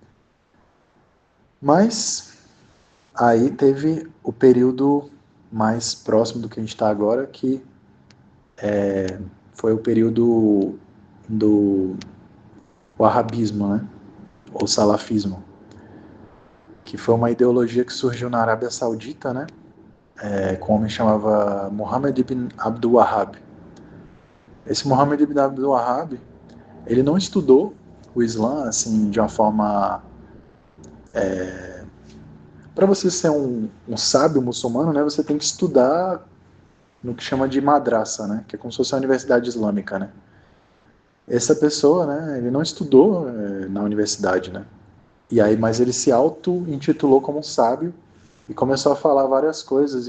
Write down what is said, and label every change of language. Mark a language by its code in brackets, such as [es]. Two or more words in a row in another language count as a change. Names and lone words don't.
[pt] Mas aí teve o período mais próximo do que a gente está agora, que foi o período do wahhabismo, né? Ou salafismo, que foi uma ideologia que surgiu na Arábia Saudita, né? Com um homem que chamava Muhammad ibn Abdul Wahhab. Esse Muhammad ibn Abdul Wahhab, ele não estudou o Islã assim de uma forma para você ser um sábio muçulmano, né, você tem que estudar no que chama de madrasa, né, que é como se fosse a universidade islâmica, né. Essa pessoa, né, ele não estudou na universidade, né, e aí, mas ele se auto-intitulou como um sábio e começou a falar várias coisas.